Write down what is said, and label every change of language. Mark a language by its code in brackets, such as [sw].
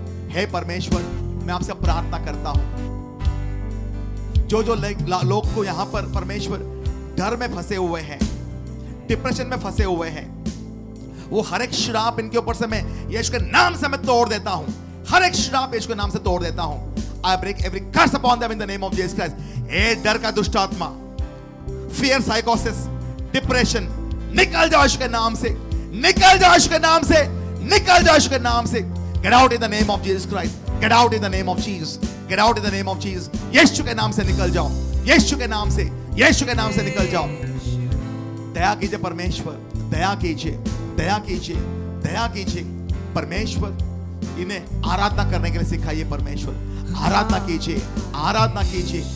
[hi] हे परमेश्वर, मैं आपसे प्रार्थना करता हूं, जो लोग को यहां पर परमेश्वर डर में फंसे हुए हैं, डिप्रेशन में फंसे हुए हैं, वो हर एक श्राप इनके ऊपर से मैं यीशु के नाम से मैं तोड़ देता हूं। हर एक श्राप यीशु के नाम से तोड़ देता हूं। [en] I break every curse upon them in the name of Jesus Christ. [hi] ए डर का दुष्ट आत्मा, फियर, साइकोसिस, डिप्रेशन, निकल जाओ यीशु के नाम से, निकल जाओ यीशु के नाम से, निकल जाओ यीशु के नाम से। [en] Get out in the name of Jesus Christ. Get out in the name of Jesus. Get out in the name of Jesus. [hi] यीशु के नाम से निकल जाओ, यीशु के नाम से, यीशु के नाम से निकल जाओ। दया कीजिए परमेश्वर, दया कीजिए, दया कीजिए, दया कीजिए परमेश्वर। इन्हें आराधना करने के लिए सिखाइए परमेश्वर। आराधना कीजिए, आराधना कीजिए।